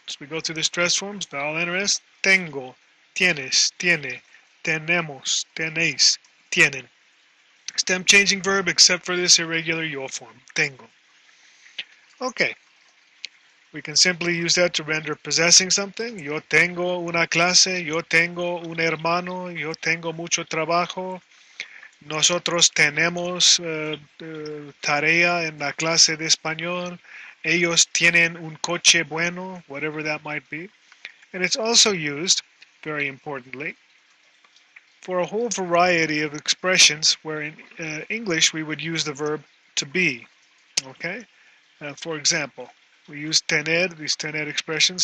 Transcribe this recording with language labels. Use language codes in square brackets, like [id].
[en] As we go through the stress forms, vowel NRS, [es] tengo, tienes, tiene, tenemos, tenéis, tienen. [en] Stem changing verb except for this irregular yo form, tengo. Okay, we can simply use that to render possessing something. [es] Yo tengo una clase, yo tengo un hermano, yo tengo mucho trabajo. Nosotros tenemos tarea en la clase de español. Ellos tienen un coche bueno, [en] whatever that might be. And it's also used, very importantly, for a whole variety of expressions where in English we would use the verb to be. Okay? For example, we use tener, these tener expressions.